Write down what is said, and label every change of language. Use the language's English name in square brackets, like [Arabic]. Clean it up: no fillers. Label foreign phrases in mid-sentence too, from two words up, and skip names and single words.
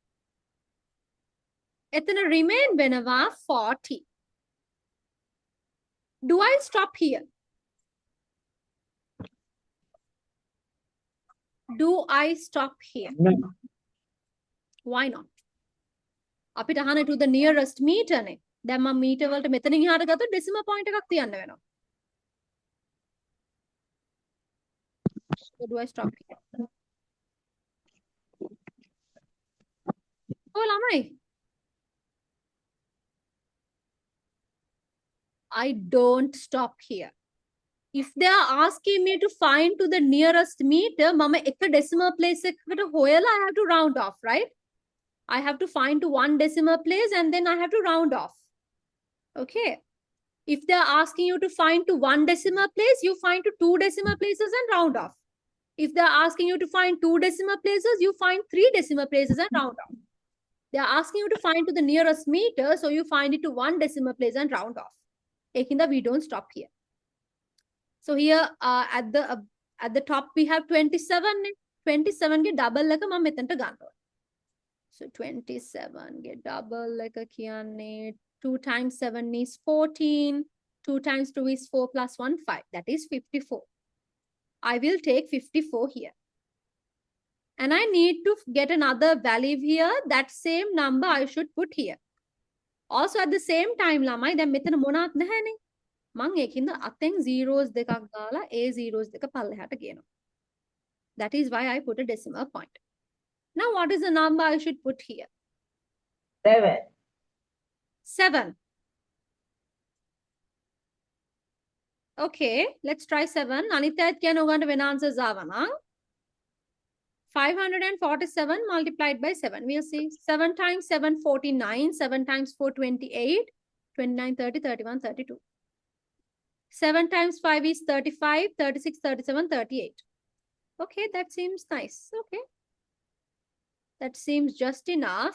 [Sinhala] Etana remain වෙනවා 40. [English] Do I stop here? Do I stop here? No. Why not? [Sinhala] අපිට අහන්නේ [English] to the nearest meter [Sinhala] නේ. දැන් මම meter වලට මෙතනින් එහාට ගත්තොත් [English] decimal point [Sinhala] එකක් තියන්න වෙනවා. [English] So do I stop here? [Sinhala] Oh, ළමයි. [English] I don't stop here. If they are asking me to find to the nearest meter, [Sinhala] මම එක [English] decimal place [Sinhala] එකකට හොයලා [English] I have to round off, right? I have to find to one decimal place and then I have to round off. Okay. If they are asking you to find to one decimal place, you find to two decimal places and round off. If they are asking you to find two decimal places, you find three decimal places and round off. They are asking you to find to the nearest meter, so you find it to one decimal place and round off. Ekinda, we don't stop here. So here at the top we have 27. [Sinhala] 27 ge double එක මම මෙතනට ගන්නවා. [English] So 27 get double [Sinhala] එක කියන්නේ [English] 2 times 7 is 14. 2 times 2 is 4 plus 1, 5. That is 54. I will take 54 here. And I need to get another value here. That same number I should put here. Also at the same time, [Sinhala] ළමයි දැන් මෙතන මොනවත් නැහැනේ. මං ඒකින්ද අතෙන් zeros දෙකක් දාලා a zeros දෙක පල්ලෙහාට ගේනවා. [English] That is why I put a decimal point. Now what is the number I should put here? 7. 7. Okay, let's try 7. [Sinhala] අනිත් කියන ඔයගන්ට වෙන answers ආවා නම් 547 [English] multiplied by 7. We'll see. 7 times 7, 49. 7 times 4, 28. 29, 30, 31, 32. 7 times 5 is 35, 36, 37, 38. Okay, that seems nice. Okay. That seems just enough.